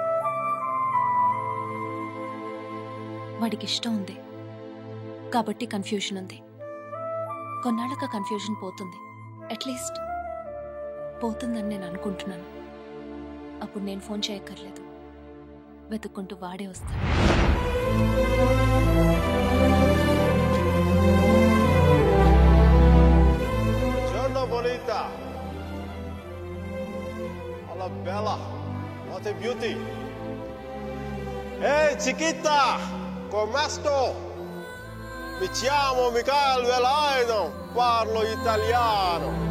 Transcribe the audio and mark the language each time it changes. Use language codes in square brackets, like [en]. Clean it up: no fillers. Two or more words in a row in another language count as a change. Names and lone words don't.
[te] వాడికి ఇష్టం ఉంది కాబట్టి కన్ఫ్యూషన్ ఉంది. కొన్నాళ్ళక కన్ఫ్యూషన్ పోతుంది, [en] at least [te] పోతుందని నేను అనుకుంటున్నాను. అప్పుడు నేను ఫోన్ చేయక్కర్లేదు, వెతుక్కుంటూ వాడే వస్తాడు. [it] Buongiorno bonita. [es] Hola bella. [en] What a beauty. [es] Hey chiquita, [it] come sto? Mi chiamo Michael Velaino, parlo italiano.